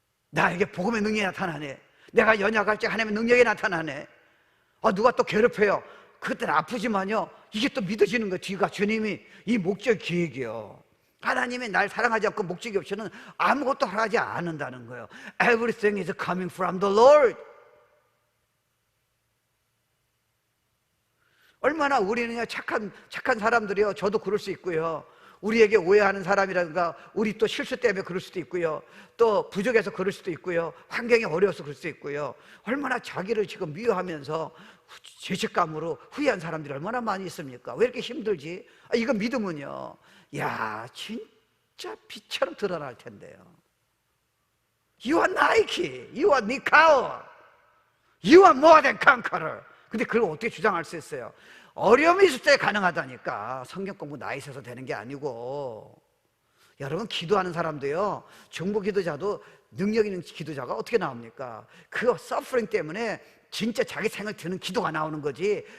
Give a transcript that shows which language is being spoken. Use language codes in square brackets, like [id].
[ko] 나에게 복음의 능력이 나타나네, 내가 연약할 때 하나님의 능력이 나타나네. 누가 또 괴롭혀요, 그때는 아프지만요, 이게 또 믿어지는 거예요. 뒤가 주님이 이 목적 기획이요, 하나님이 날 사랑하지 않고 목적이 없이는 아무것도 하지 않는다는 거예요. [en] Everything is coming from the Lord. [ko] 얼마나 우리는 착한 사람들이요, 저도 그럴 수 있고요, 우리에게 오해하는 사람이라든가 우리 또 실수 때문에 그럴 수도 있고요, 또 부족해서 그럴 수도 있고요, 환경이 어려워서 그럴 수도 있고요, 얼마나 자기를 지금 미워하면서 죄책감으로 후회한 사람들이 얼마나 많이 있습니까? 왜 이렇게 힘들지? 이거 믿으면요, 진짜 빛처럼 드러날 텐데요. [en] You are Nike, you are Nikao, you are more than conqueror. [ko] 근데 그걸 어떻게 주장할 수 있어요? 어려움이 있을 때 가능하다니까. 성경 공부 나이 있어서 되는 게 아니고. 여러분, 기도하는 사람도요, 중보 기도자도 능력 있는 기도자가 어떻게 나옵니까? 그 서프링 때문에 진짜 자기 생을 드는 기도가 나오는 거지.